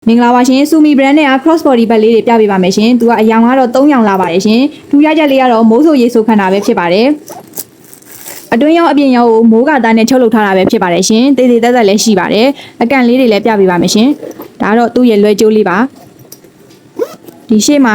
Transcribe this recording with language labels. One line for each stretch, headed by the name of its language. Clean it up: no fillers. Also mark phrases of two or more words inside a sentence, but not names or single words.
Burmese: မင်္ဂလာပါရှင်ဆူမီ brand နဲ့
English: cross body bag
Burmese: လေးတွေပြပေးပါမယ်ရှင်သူကအယောင်ကတော့3ယောင်လာပါတယ်ရှင်ထူးခြားချက်လေးကတော့မိုးဆိုရေဆိုခန့်တာပဲဖြစ်ပါတယ်အတွင်းရောအပြင်ရောကိုမိုးက သားနဲ့ချုပ်လုပ်ထားတာပဲဖြစ်ပါတယ်ရှင်တေးသေးသက်သက်လည်းရှိပါတယ်အကန့်လေးတွေလည်းပြပေးပါမယ်ရှင်ဒါကတော့သူ့ရဲ့လွယ်ကျိုးလေးပါဒီရှေ့မှာ